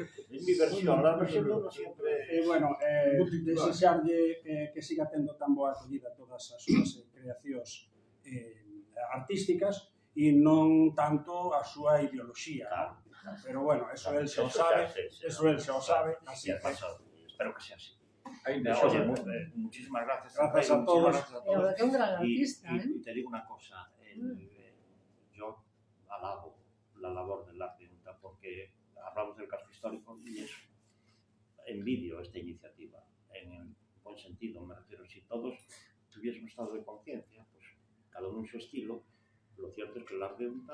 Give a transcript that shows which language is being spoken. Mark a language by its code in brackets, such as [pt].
[es] Es mi versión, la versión de uno siempre... [gl] Bueno, desexarlle que siga tendo tan boa acogida todas as súas creacións artísticas e non tanto a súa ideoloxía. Pero bueno, eso él xa o sabe, así que... [es] Espero que sea así. Oye, muchísimas gracias. Gracias a todos. Es un gran artista, y te digo una cosa, yo alabo la labor del arte porque hablamos del casco histórico y es envidio esta iniciativa, en el buen sentido, me refiero, si todos tuviésemos un estado de conciencia, pues cada uno en su estilo, lo cierto es que el arte